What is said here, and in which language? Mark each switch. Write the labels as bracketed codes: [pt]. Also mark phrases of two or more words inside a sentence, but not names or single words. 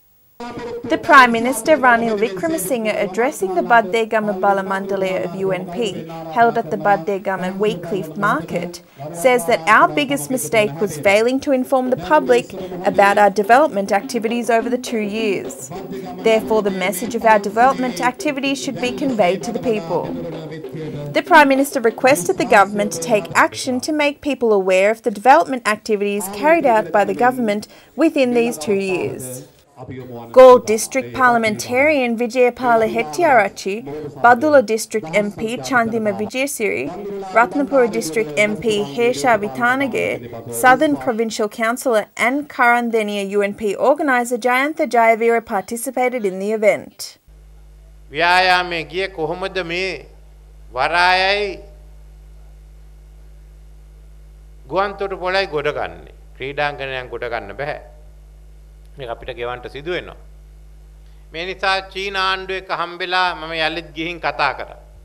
[en] The Prime Minister Ranil Wickremesinghe, addressing the Baddegama Bala Mandalaya of UNP, held at the Baddegama Weekly Market, says that our biggest mistake was failing to inform the public about our development activities over the 2 years. Therefore, the message of our development activities should be conveyed to the people. The Prime Minister requested the government to take action to make people aware of the development activities carried out by the government within these 2 years. Galle District Parliamentarian Vijayapala Hettiarachchi, Badula District MP Chandima Vijayasiri, Ratnapura District MP Hesha Vitanage, Southern Provincial Councillor and Karandeniya UNP organiser Jayantha Jayavira participated in the event. [si] ව්‍යායාමයේ ගියේ කොහොමද මේ වරායයි ගුවන්තොට පොළයි ගොඩ ගන්නේ ක්‍රීඩාංගණයන් ගොඩ ගන්න බෑ මේක අපිට ගෙවන්න සිදු වෙනවා මේ නිසා චීන ආණ්ඩුව එක්ක හම්බෙලා මම යලිත් ගිහින් කතා කරා